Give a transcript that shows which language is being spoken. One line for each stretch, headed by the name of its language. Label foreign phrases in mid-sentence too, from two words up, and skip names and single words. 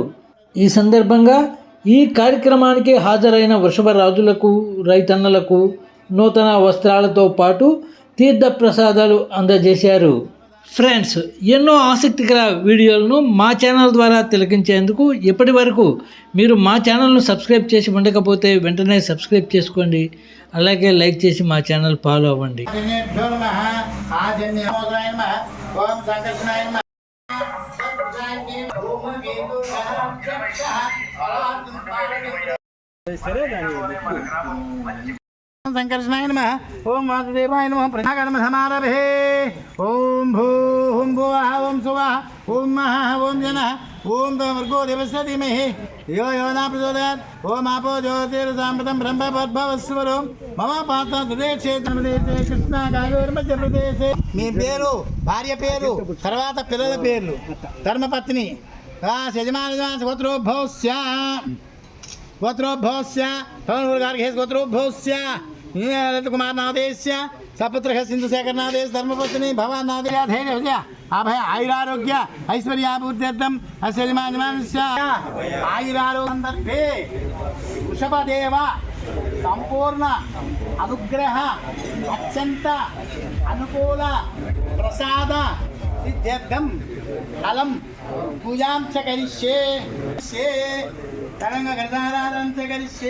Telugu: ఈ సందర్భంగా ఈ కార్యక్రమానికి హాజరైన వృషభ రాజులకు, రైతన్నలకు నూతన వస్త్రాలతో పాటు తీర్థ ప్రసాదాలు అందజేశారు. ఫ్రెండ్స్, ఎన్నో ఆసక్తికర వీడియోలను మా ఛానల్ ద్వారా తిలకించేందుకు ఇప్పటి వరకు మీరు మా ఛానల్ను సబ్స్క్రైబ్ చేసి ఉండకపోతే వెంటనే సబ్స్క్రైబ్ చేసుకోండి. అలాగే లైక్ చేసి మా ఛానల్ ఫాలో అవ్వండి.
Sanskrit: संकर्षणाय नमः। ओम वासुदेवाय नमः। प्रजाकर्म समारभे। ओम भूः भुवः ओम सुवः ओम महः ओम जनः ओम भर्गो देवस्य धीमहि यो यो न प्रचोदयात्। ओम आपो ज्योतिर्साम्प्रतं ब्रह्मपद्भवस्वरो मम पात्रदेशे कृष्णा गायोर्मध्य प्रदेशे।
Telugu: మీ పేరు, భార్య పేరు, తర్వాత పిల్లల పేర్లు, ధర్మపత్ని, యజమాని గోత్రోద్భవస్య
Sanskrit: गोत्रोद्भवस्य तरुणगार्घेश गोत्रोद्भवस्य कुमार नादेश्य सपुत्र सिंधुशेखर नादेश धर्मपत्नी भवान नादेश धैर्य अभय आयुरारोग्य ऐश्वर्यापूर्त्यर्थम अस्य यजमानस्य आयुरारोग्ये वृषभदेव संपूर्ण अनुग्रह अत्यंत अनुकूल प्रसाद सिद्ध्यर्थम फलम पूजां च करिष्ये तरंग गदाराधन से करिष्ये।